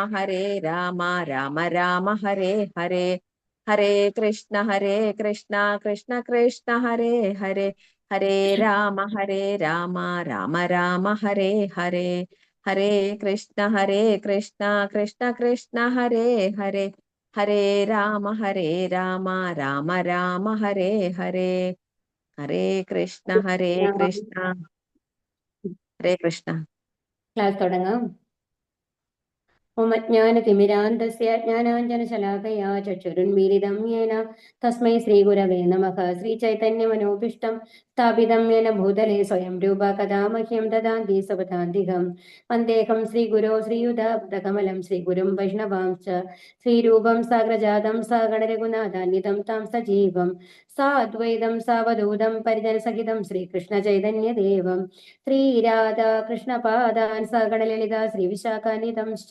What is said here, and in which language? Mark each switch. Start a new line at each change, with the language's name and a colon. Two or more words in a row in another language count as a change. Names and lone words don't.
Sanskrit: राम राम हरे हरे, हरे कृष्ण कृष्ण कृष्ण हरे हरे, हरे राम राम राम हरे हरे, हरे कृष्ण कृष्ण कृष्ण हरे हरे, हरे राम राम राम हरे हरे, हरे कृष्ण हरे कृष्ण.
Malayalam: ക്ലാസ് തുടങ്ങാം.
Sanskrit: मम ज्ञानतिमिरान्धस्य ज्ञानाञ्जनशलाकया चक्षुरुन्मीलितं येन तस्मै श्रीगुरवे नमः. श्रीचैतन्यमनोभीष्टं स्थापितं येन भूतले स्वयं रूपा कदा मह्यं ददान्ति स्वपदान्तिकं. वन्देऽहं श्रीगुरो श्रीयुतापदकमलं श्रीगुरुं वैष्णवांश्च श्रीरूपं साग्रजातं सागररघुनाथान्वितं तां सजीवं साद्वैतं सावधूतं परिजनसहितं श्रीकृष्णचैतन्यदेवं श्रीराधाकृष्णपादान् सागरललिता श्रीविशाखान्वितंश्च.